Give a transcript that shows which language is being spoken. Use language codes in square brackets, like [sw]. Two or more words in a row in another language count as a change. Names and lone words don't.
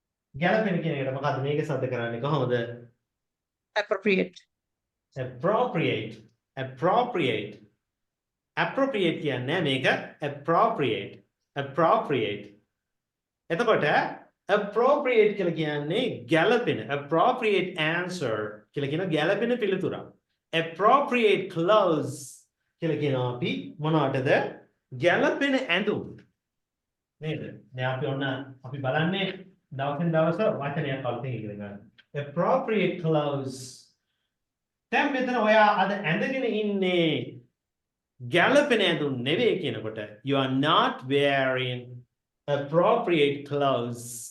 [si] ගැළපෙන කියන එකට මොකද්ද මේක සද්ද කරන්නේ කොහොමද? [en] appropriate. appropriate appropriate appropriate [si] කියන්නේ මේක [en] appropriate appropriate [si] එතකොට appropriate කියලා කියන්නේ ගැළපෙන [en] appropriate answer [si] කියලා කියන ගැළපෙන පිළිතුර [en] appropriate clothes [si] කියලා කියනවා අපි මොනවටද ගැළපෙන ඇඳුම් නේද දැන් අපි ඔන්න අපි බලන්නේ දවසින් දවස වචනයක් අලුතෙන් ඉගෙන ගන්න [en] appropriate clothes [si] දැන් මෙතන ඔයා අද ඇඳගෙන ඉන්නේ ගැළපෙන ඇඳුම් නෙවෙයි කියනකොට [en] you are not wearing appropriate clothes